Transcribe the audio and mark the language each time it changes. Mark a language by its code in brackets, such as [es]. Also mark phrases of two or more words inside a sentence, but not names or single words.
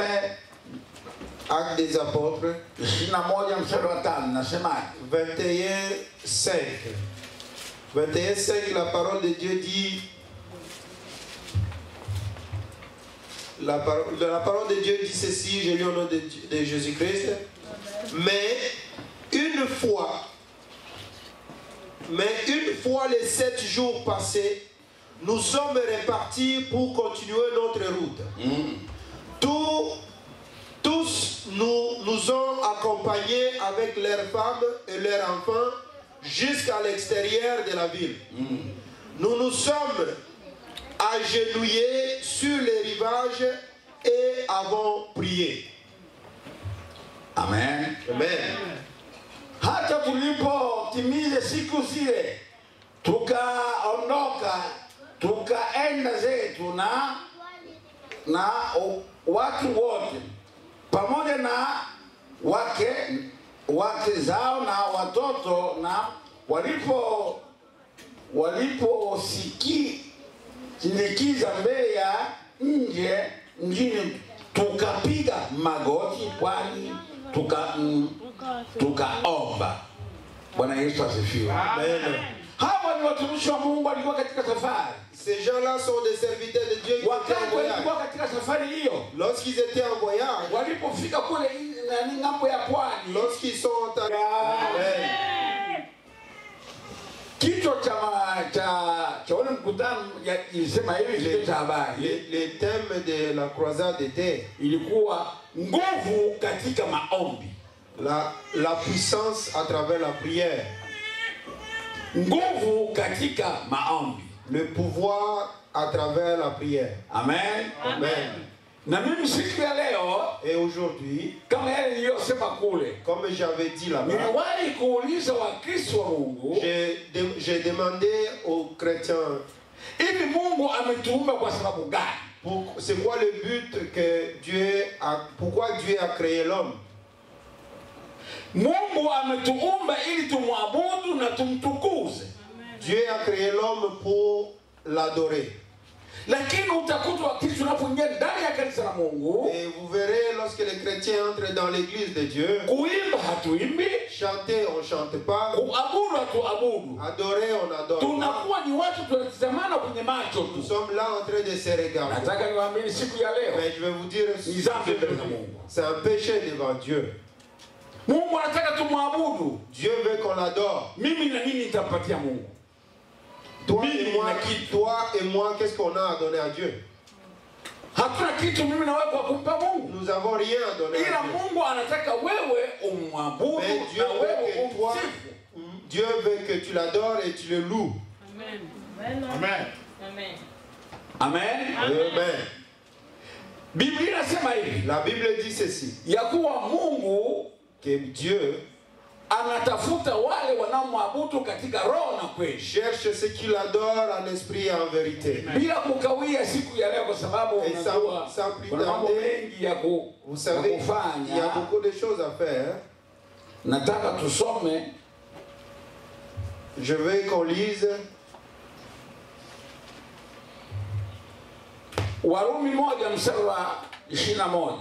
[fr] Actes des Apôtres [sw] 21 mstari wa 5 nasema 21:5. 21:5, [fr] la parole de Dieu dit, la parole de Dieu dit ceci, je lis au nom de Jésus-Christ. Mais une fois les 7 jours passés, nous sommes repartis pour continuer notre route. Tous nous ont accompagnés avec leurs femmes et leurs enfants jusqu'à l'extérieur de la ville. Nous nous sommes agenouillés sur les rivages et avons prié. Amen. Amen. [sw] Hata tulipotimiza siku zile tukaondoka tukaenda zetu na watu wote pamoja na wake zao na watoto, na waliposikiza mbele ya nje mjini tukapiga magoti kwani tukaomba. Bwana Yesu asifiwe. Amen. Hawa ni watumishi wa Mungu walikuwa katika safari. [fr] Ces gens-là sont des serviteurs de Dieu qui étaient en [sw] Wakati [fr] voyage. [sw] walikuwa katika safari hiyo, [fr] Lorsqu'ils étaient en voyage, [sw] walipofika kule ng'ambo ya pwani, [fr] lorsqu'ils sont arrivés, [sw] kichwa cha ule mkutano ilisema hivi, kichwa cha habari [fr] les thèmes de la croisade étaient [sw] ilikuwa nguvu katika maombi, [fr] la puissance à travers la prière, [sw] nguvu katika maombi, [fr] le pouvoir à travers la prière. Amen. Amen. [sw] Na mimi siku ya leo, [fr] Et aujourd'hui, [sw] kama yale niliyosema kule, [fr] comme j'avais dit là-bas, [sw] niliwahi kuuliza Wakristo wa Mungu, [fr] j'ai demandé aux chrétiens, [sw] hivi Mungu ametuumba kwa sababu gani? [fr] c'est quoi le but que pourquoi Dieu a créé l'homme? [sw] Mungu ametuumba ili tumwabudu na tumtukuze. [fr] Dieu a créé l'homme pour l'adorer. [sw] Lakini utakuta wakati tunapoingia ndani ya kanisa la Mungu, [fr] Et vous verrez lorsque les chrétiens entrent dans l'église de Dieu, [sw] kuimba hatuimbi, [fr] chanter on chante pas, [sw] kuabudu hatuabudu, [fr] adorer on adore pas. [sw] tunakuwa ni watu tunatazamana kwenye macho [fr] Nous [sw] tu. [fr] sommes là en train de se regarder. [sw] Nataka niwaambie siku ya leo, [fr] Mais je vais vous dire, [sw] ni dhambi mbele za Mungu. [fr] c'est un péché devant Dieu. [sw] Mungu anataka tumwabudu. [fr] Dieu veut qu'on l'adore. [sw] Mimi na nini nitampatia Mungu? [fr] Toi et moi, qu'est-ce qu'on a à donner à Dieu? [sw] Hatuna kitu mimi na wewe kwa kumpa Mungu. [fr] Nous n'avons rien à donner [sw] Ila [fr] à Dieu. [sw] Mungu anataka wewe umwabudu [fr] Mais Dieu [sw] na wewe [fr] veut que toi, [sw] umsifu. [fr] Dieu veut que tu l'adores et tu le loues. Amen. Amen. Amen. Amen. Amen. [sw] Biblia inasema hivi, [fr] La Bible dit ceci, [sw] ya kuwa Mungu [fr] que Dieu [sw] anatafuta wale wanaomwabudu katika roho na kweli. [fr] cherche ceux qui l'adorent en esprit et en vérité. [sw] Bila kukawia siku ya leo, kwa sababu [fr] Et [sw] unajua [fr] sans plus [sw] kuna mambo [fr] tarder, [sw] mengi ya [fr] Vous savez, il y a [sw] kufanya. [fr] beaucoup de choses à faire. [sw] Nataka tusome [fr] Je veux qu'on lise [sw] Warumi 1 mstari wa 21.